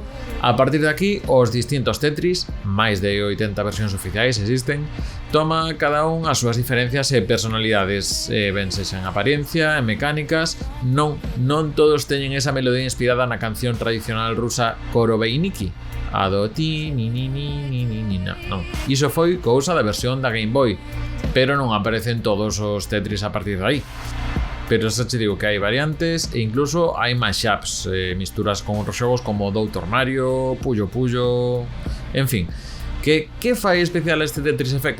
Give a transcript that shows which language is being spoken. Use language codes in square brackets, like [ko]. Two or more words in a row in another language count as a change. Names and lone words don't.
[gl] A partir de aquí, os distintos Tetris, máis de 80 versións oficiais existen, toma cada un as súas diferencias e personalidades, ben sexa en apariencia, en mecánicas, non todos teñen esa melodía inspirada na canción tradicional rusa Korobeiniki, a do ti ni ni ni ni ni ni non. Iso foi cousa da versión da Game Boy, pero non aparecen todos os Tetris a partir de aí. Pero xa che digo que hai variantes e incluso hai mashups, misturas con outros xogos como Dr. Mario, Puyo Puyo... En fin, que fai especial este Tetris Effect?